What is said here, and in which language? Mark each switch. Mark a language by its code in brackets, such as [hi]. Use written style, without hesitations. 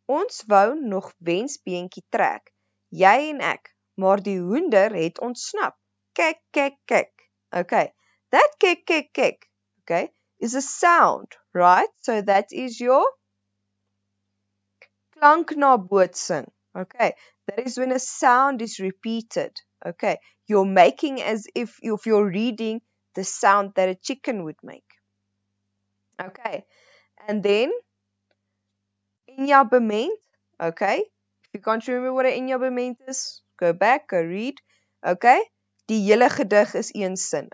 [af] Ons wou nog wensbeentjie trek, jy en ek, maar die hoender het ontsnap. Kyk, kyk, kyk. [en] Okay, that kyk, kyk, kyk, okay, is a sound, right? So that is your klanknabootsing. Okay, that is when a sound is repeated. Okay, you're making as if you're reading the sound that a chicken would make. Okay, and then enjabement. Okay, if you can't remember what an enjabement is, go back, go read. [af] Okay, die hele gedig is een sin.